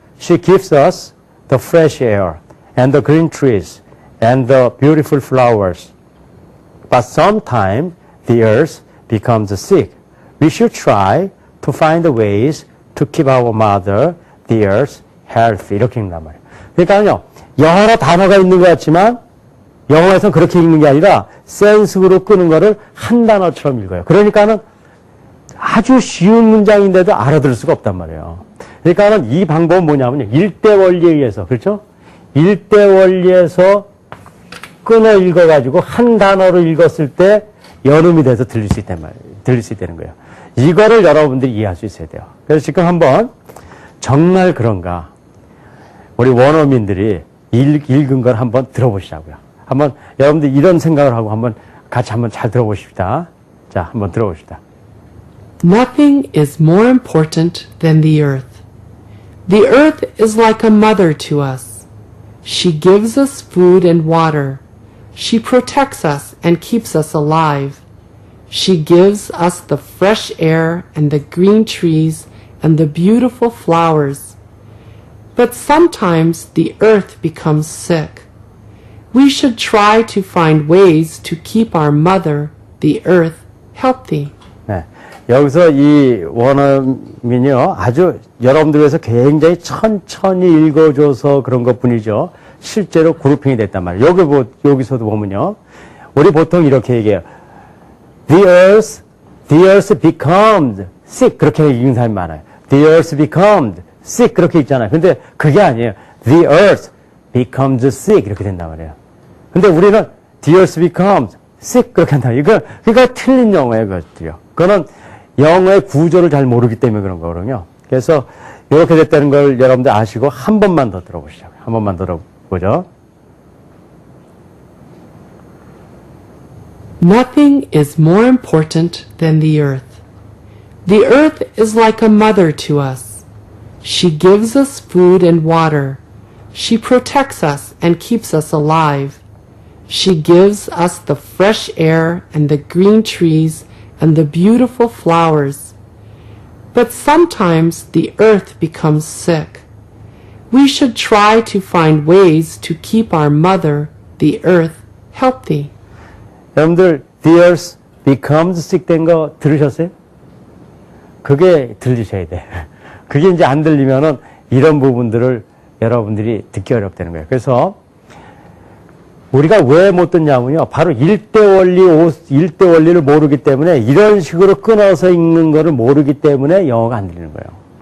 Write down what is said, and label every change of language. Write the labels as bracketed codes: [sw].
[en] She gives us the fresh air and the green trees and the beautiful flowers. But sometimes the earth becomes sick. We should try to find ways to keep our mother, the earth, healthy. [ko] 이렇게 읽는단 말이에요. 그러니까요, 여러 단어가 있는 것 같지만 영어에서는 그렇게 읽는 게 아니라 센스로 끄는 거를 한 단어처럼 읽어요. 그러니까는 아주 쉬운 문장인데도 알아들을 수가 없단 말이에요. 그러니까는 이 방법은 뭐냐면요. 일대 원리에 의해서, 그렇죠? 일대 원리에서 끊어 읽어가지고 한 단어로 읽었을 때 연음이 돼서 들릴 수 있다는 거예요. 이거를 여러분들이 이해할 수 있어야 돼요. 그래서 지금 한번 정말 그런가 우리 원어민들이 읽은 걸 한번 들어보시자고요. 한번 여러분들 이런 생각을 하고 한번 같이 한번 잘 들어보십시다. 자, 한번 들어보십시다. [en] Nothing is more important than the earth. The earth is like a mother to us. She gives us food and water. She protects us and keeps us alive. She gives us the fresh air and the green trees and the beautiful flowers. But sometimes the earth becomes sick. We should try to find ways to keep our mother, the earth, healthy. [ko] 네. 여기서 이 원어민이요. 아주 여러분들 위해서 굉장히 천천히 읽어줘서 그런 것 뿐이죠. 실제로 그룹핑이 됐단 말이에요. 여기서도 보면요. 우리 보통 이렇게 얘기해요. [en] The earth becomes sick. [ko] 그렇게 읽는 사람이 많아요. [en] The earth becomes sick. [ko] 그렇게 읽잖아요. 근데 그게 아니에요. [en] The earth becomes sick. [ko] 이렇게 된단 말이에요. 근데 우리는 [en] the earth becomes sick [ko] 그렇게 한다. 그러니까 틀린 영어예요, 그것들이요. 그거는 영어의 구조를 잘 모르기 때문에 그런 거거든요. 그래서 이렇게 됐다는 걸 여러분들 아시고 한 번만 더 들어보시죠. 한 번만 들어보죠. [en] Nothing is more important than the earth. The earth is like a mother to us. She gives us food and water. She protects us and keeps us alive. She gives us the fresh air and the green trees and the beautiful flowers. But sometimes the earth becomes sick. We should try to find ways to keep our mother, the earth, healthy. [ko] 여러분들 [en] the earth becomes sick [ko] 된 거 들으셨어요? 그게 들리셔야 돼. 그게 이제 안 들리면은 이런 부분들을 여러분들이 듣기 어렵다는 거예요. 그래서 우리가 왜 못 듣냐면요. 바로 일대 원리를 모르기 때문에 이런 식으로 끊어서 읽는 거를 모르기 때문에 영어가 안 들리는 거예요.